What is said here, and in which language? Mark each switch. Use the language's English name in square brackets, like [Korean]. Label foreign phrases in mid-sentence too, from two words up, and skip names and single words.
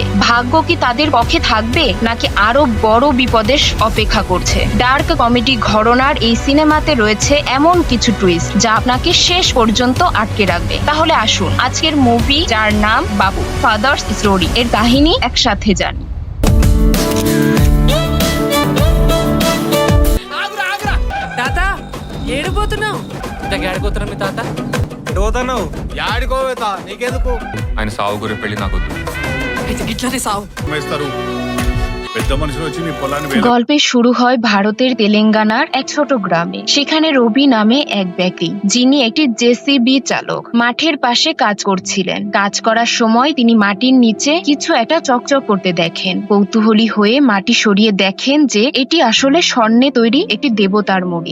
[Bangla] ভাগ্য কি তাদের পক্ষে থাকবে, নাকি আরো বড় বিপদের অপেক্ষা করছে? [English] dark comedy [Bangla] ঘরানার এই সিনেমাতে রয়েছে এমন কিছু টুইস্ট যা আপনাকে শেষ পর্যন্ত আটকে রাখবে। তাহলে আসুন আজকের মুভি, যার নাম বাবু, ফাদার্স স্টোরি, এর কাহিনী একসাথে জানি। [Telugu] తాత ఏడిపోతున్నావు? ఏడిపోతున్నా మీ తాత? పోతున్నావు యాడికోవేతా నీకెందుకు? ఆయన సాగు గురి పెళ్లి నాకొద్దు. అయితే ఇట్లానే సావు. పెద్ద మనుషులు వచ్చి నీ పొలాన్ని [Bangla] গল্পের শুরু হয় ভারতের তেলেঙ্গানার এক ছোট গ্রামে। সেখানে রবি নামে এক ব্যক্তি, যিনি একটি জেসিবি চালক, মাঠের পাশে কাজ করছিলেন। কাজ করার সময় তিনি মাটির নিচে কিছু একটা চকচক করতে দেখেন। কৌতূহলী হয়ে মাটি সরিয়ে দেখেন যে এটি আসলে স্বর্ণে তৈরি একটি দেবতার মূর্তি।